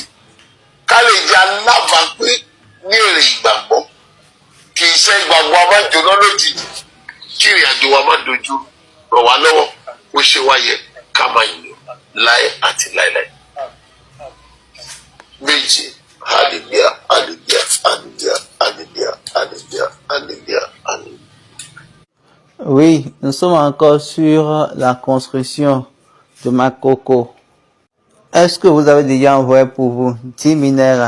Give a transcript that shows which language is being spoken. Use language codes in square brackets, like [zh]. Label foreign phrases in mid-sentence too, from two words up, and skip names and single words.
[yo] Ká lè jẹ́ alábàápín ní èrè ìgbàgbọ́. Kì í ṣe ìgbàgbọ́ a máa jóná lójijì. Kí ìrìn àjò wa máa dojú rọ̀ wá lọ́wọ́. Ó ṣe wáyé ká máa yìn láé àti láéláé. Méje. Hallelujah, hallelujah, hallelujah, hallelujah, hallelujah, hallelujah, hallelujah. [fr] Oui, nous sommes encore sur la construction de Makoko. Est-ce que vous avez déjà envoyé pour vous 10 Minera?